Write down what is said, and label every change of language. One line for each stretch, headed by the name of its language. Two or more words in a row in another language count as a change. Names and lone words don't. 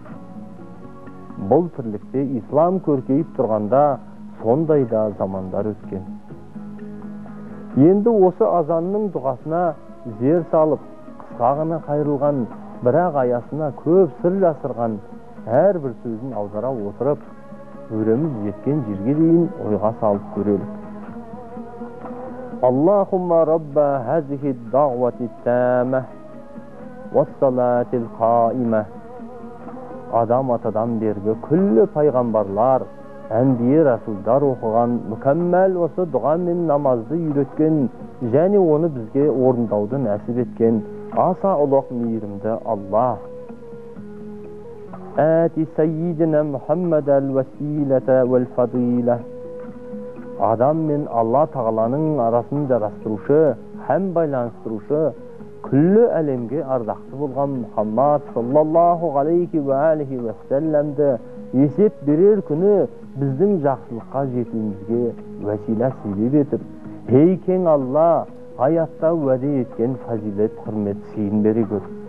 Kazakh: Бұл тірлікте ислам көркейіп тұрғанда сондай да замандар өткен. Енді осы азанның дұғасына зер салып, қысқа ғана қайырылған, бірақ аясына көп сыр жасырған әрбір сөзін аудара отырып, өреміз жеткен жерге дейін ойға салып көрелік.
Arabic: اللهم رب هذه الدعوة التامة والصلاة القائمة.
Kazakh: Адам атадан бергі күллі пайғамбарлар, әнбие расулдар оқыған мүкәммәл осы дұға мен намазды үйреткен және оны бізге орындауды нәсіп еткен аса ұлық мейірімді Аллах.
Arabic: آت سيدنا محمدا الوسيلة والفضيلة.
Kazakh: Адам мен Алла тағаланың арасын жарастырушы һәм байланыстырушы күллі әлемге ардақты болған Мұхаммад
Arabic: صلى الله عليه وعليه وسلم
Kazakh: есеп берер күні біздің жақсылыққа жетуімізге вәсила себеп етіп, ей кең Алла, аятта уәде еткен фазилет құрмет сыйын бере көр.